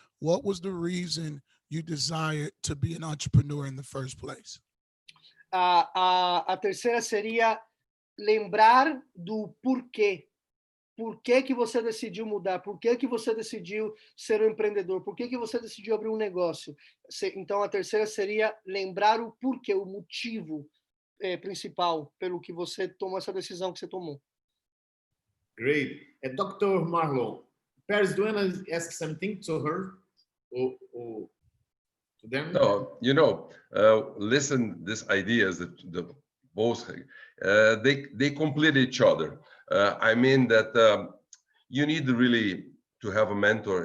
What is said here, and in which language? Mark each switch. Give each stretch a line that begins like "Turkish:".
English: What was the reason you desired to be an entrepreneur in the first place?
Portuguese: A terceira seria lembrar do porquê. Por que que você decidiu mudar? Por que que você decidiu ser um empreendedor? Por que que você decidiu abrir um negócio? Então, a terceira seria lembrar o porquê, o motivo principal pelo que você tomou essa decisão que você tomou.
English: Great. Dr. Marlon, Paris, do you want to ask something to her or to them? No, listen, these ideas that both they complete each other. I mean that you need really to have a mentor.